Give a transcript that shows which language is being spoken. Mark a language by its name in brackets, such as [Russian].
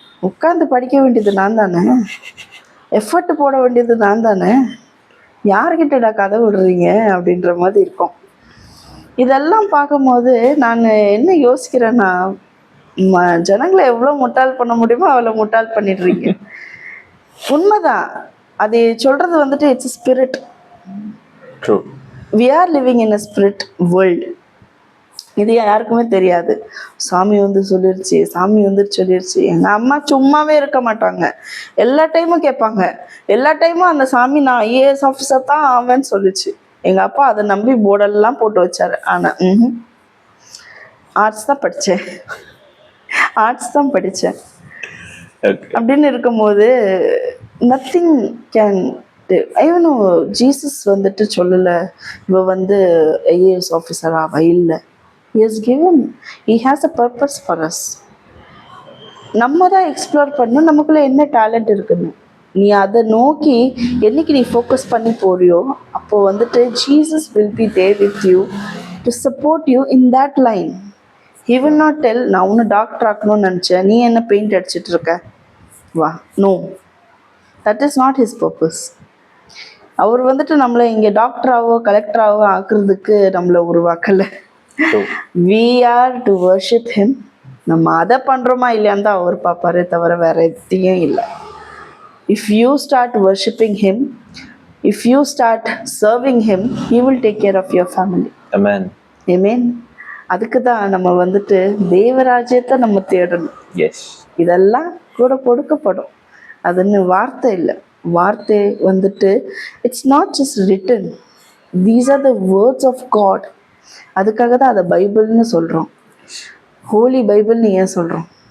[Tamil] உட்காந்து படிக்க வேண்டியது நான் தானே, எஃபர்ட் போட வேண்டியது நான் தானே, யார்கிட்டடா கதை விடுறீங்க அப்படின்ற மாதிரி இருக்கும். இதெல்லாம் பார்க்கும்போது நான் என்ன யோசிக்கிறேன்னா, ஜனங்களை எவ்வளோ முட்டாள் பண்ண முடியுமோ அவ்வளோ முட்டாள் பண்ணிடுறீங்க. உண்மைதான், அது சொல்றது வந்துட்டு [English] It's spirit. We are living in a spirit world. [Tamil] இது யாருக்குமே தெரியாது. சாமி வந்து சொல்லிருச்சு, சாமி வந்து சொல்லிருச்சு. எங்க அம்மா சும்மாவே இருக்க மாட்டாங்க, எல்லா டைமும் கேட்பாங்க. எல்லா டைமும் அந்த சாமி நான் ஐஏஎஸ் ஆஃபீஸர் தான் ஆவேன்னு சொல்லிச்சு. எங்க அப்பா அதை நம்பி போர்டெல்லாம் போட்டு வச்சாரு. ஆனா ஆர்ட்ஸ் தான் படித்தேன், ஆர்ட்ஸ் தான் படித்தேன். அப்படின்னு இருக்கும்போது நத்திங் கேன் ஐவனோ ஜீசஸ் வந்துட்டு சொல்லலை இவ வந்து ஐஏஎஸ் ஆஃபீஸராக இல்லை. [English] He has given, he has a purpose for us. [Tamil] நம்ம தான் எக்ஸ்ப்ளோர் பண்ணணும் நமக்குள்ள என்ன டேலண்ட் இருக்குன்னு. நீ அதை நோக்கி என்னைக்கு நீ ஃபோக்கஸ் பண்ணி போறியோ அப்போ வந்துட்டு [English] Jesus will be there with you to support you in that line. He will not tell [Tamil] நான் உன்னை டாக்டர் ஆக்கணும்னு நினச்சேன், நீ என்ன பெயிண்ட் அடிச்சிட்டு இருக்க வா. [English] No, that is not his purpose. [Tamil] அவர் வந்துட்டு நம்மளை இங்கே டாக்டராகவோ கலெக்டராகவோ ஆக்குறதுக்கு நம்மளை உருவாக்கலை. [English] We are to worship him. [Tamil] நம்ம அதை பண்ணுறோமா இல்லையான்னு தான் அவர் பார்ப்பாரே தவிர வேற எதையும் இல்லை. [English] If you start worshipping him, if you start serving him, he will take care of your family. Amen. Amen. [Tamil] அதுக்கு தான் நம்ம வந்துட்டு தேவராஜ்யத்தை நம்ம தேடணும். [English] yes, [Tamil] இதெல்லாம் கூட கொடுக்கப்படும். அதுன்னு வார்த்தை இல்லை, வார்த்தை வந்துட்டு [English] It's not just written, these are the words of God. [Tamil] அதுக்காக தான் அதை பைபிள்னு சொல்கிறோம். ஹோலி பைபிள்னு ஏன் சொல்கிறோம்?